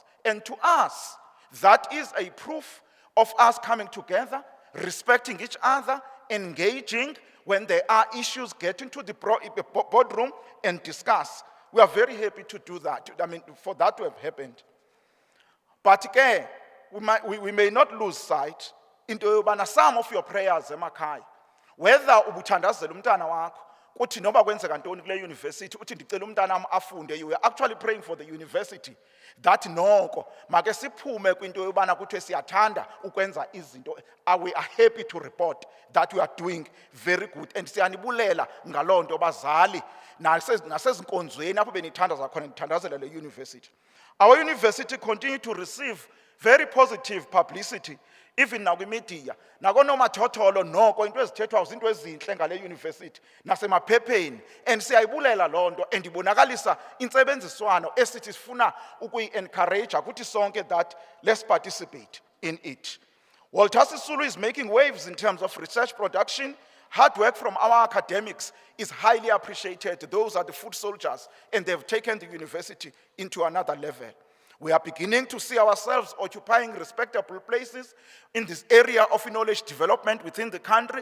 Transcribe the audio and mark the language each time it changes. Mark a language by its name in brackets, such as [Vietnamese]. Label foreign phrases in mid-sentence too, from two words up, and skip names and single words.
[English] And to us, that is a proof of us coming together, respecting each other, engaging when there are issues, getting to the boardroom and discuss. We are very happy to do that, for that to have happened. But again, we may not lose sight into some of your prayers emakhaya, whether [Xhosa] ubuthandazela umntana wakho uthi noba kwenzeka ntoni kule university uthi ndicela umntana wami afunde, [English] you are actually praying for the university that [Xhosa] noko make siphume kwinto yobana kuthiwe siyathanda ukwenza izinto. [English] We are happy to report that we are doing very good, and [Xhosa] siyanibulela ngaloo nto bazali nasezinkonzweni apho benithandaza khona nithandazela le university. [English] Our university continue to receive very positive publicity, even now media. [Xhosa] Nakonomathotholo noko into ezithethwa izinto ezinhle ngale university nasemaphepheni, and siyayibulela loo nto, and ibonakalisa intsebenziswano esithi sifuna ukuyi-encourage ukuthi sonke [English] that let's participate in it. Sisulu is making waves in terms of research production. Hard work from our academics is highly appreciated. Those are the foot soldiers, and they've taken the university into another level. We are beginning to see ourselves occupying respectable places in this area of knowledge development within the country.